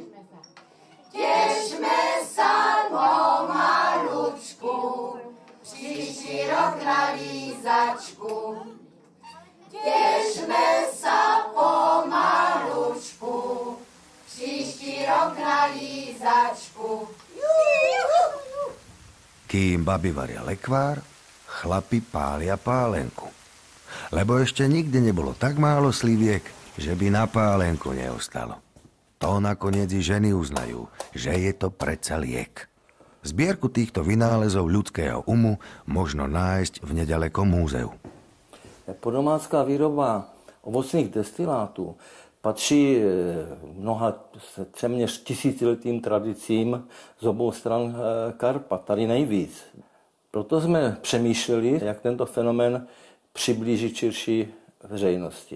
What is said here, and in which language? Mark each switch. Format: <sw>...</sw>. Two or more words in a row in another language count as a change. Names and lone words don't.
<cs>Těšme sa pomalučku, příští rok na lízačku. Těšme sa pomalučku, příští rok na lízačku.</cs> <sk>Kým babi varia lekvár, chlapi pália pálenku. Lebo ešte nikdy nebolo tak málo sliviek, že by na pálenku neostalo. To nakoniec i ženy uznajú, že je to predsa liek. Zbierku týchto vynálezov ľudského umu možno nájsť v nedalekom múzeu.</sk> <cs>Podomácká výroba ovocných destilátů patří mnoha téměř tisíciletým tradicím z obou stran Karpat, tady nejvíc. Proto jsme přemýšleli, jak tento fenomén přiblížit širší veřejnosti.</cs>